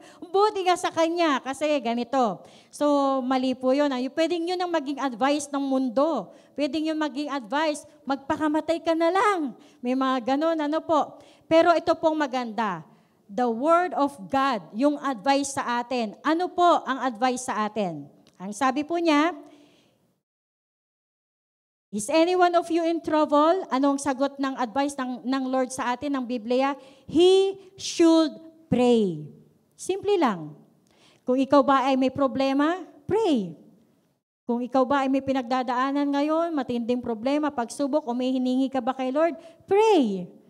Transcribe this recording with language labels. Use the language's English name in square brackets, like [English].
[Filipino] Buti nga sa kanya, kasi ganito. So, mali po yun. Pwedeng yun ang maging advice ng mundo. Pwedeng yun maging advice, magpakamatay ka na lang. May mga ganun, ano po. Pero ito pong maganda. The Word of God, yung advice sa atin. Ano po ang advice sa atin? Ang sabi po niya, [English] is any one of you in trouble? [Filipino] Anong sagot ng advice ng Lord sa atin, ng Biblia? [English] He should pray. [Filipino] Simple lang. Kung ikaw ba ay may problema, pray. Kung ikaw ba ay may pinagdadaanan ngayon, matinding problema, pagsubok, o may hiningi ka ba kay Lord, pray.